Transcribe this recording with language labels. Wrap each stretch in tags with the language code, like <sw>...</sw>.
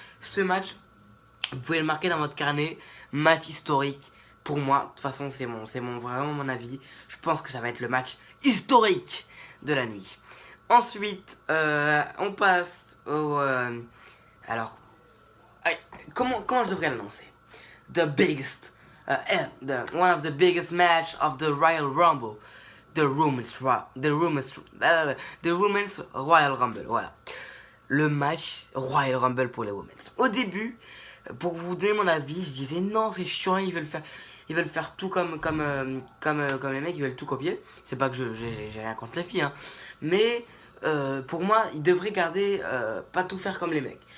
<fr>Ce match, vous pouvez le marquer dans votre carnet, match historique. Pour moi, de toute façon, vraiment mon avis. Je pense que ça va être le match historique de la nuit. Ensuite, on passe au... alors, comment je devrais l'annoncer?</fr> <en>The biggest, one of the biggest match of the Royal Rumble. The Women's Royal Rumble, voilà.</en> <fr>Le match Royal Rumble pour les Women's. Au début, pour vous donner mon avis, je disais non, c'est chiant, ils veulent faire tout comme les mecs, ils veulent tout copier. C'est pas que j'ai rien contre les filles, hein. Mais pour moi, ils devraient garder, pas tout faire comme les mecs.</fr>